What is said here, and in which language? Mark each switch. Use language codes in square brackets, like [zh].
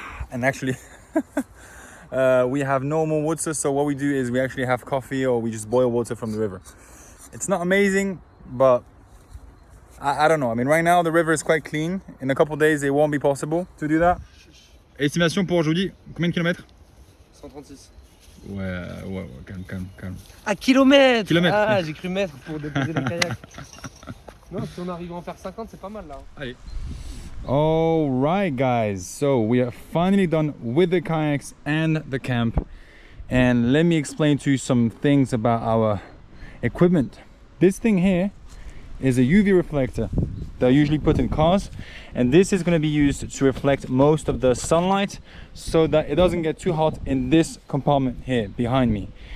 [en] And actually, we have no more water, so what we do is we actually have coffee or we just boil water from the river. It's not amazing, but I don't know. I mean, right now the river is quite clean. In a couple of days, it won't be possible to do that. [fr] Estimation pour aujourd'hui, combien de kilomètres? 136. Ouais, calme. Ah, kilomètres. Kilomètres. Ah, j'ai cru mètres pour déposer les kayaks. Non, si on arrive à en faire 50, c'est pas mal là. Allez. [en] All right, guys. So we are finally done with the kayaks and the camp. And let me explain to you some things about our equipment. This thing here is a UV reflector that I usually put in cars. And this is going to be used to reflect most of the sunlight so that it doesn't get too hot in this compartment here behind me.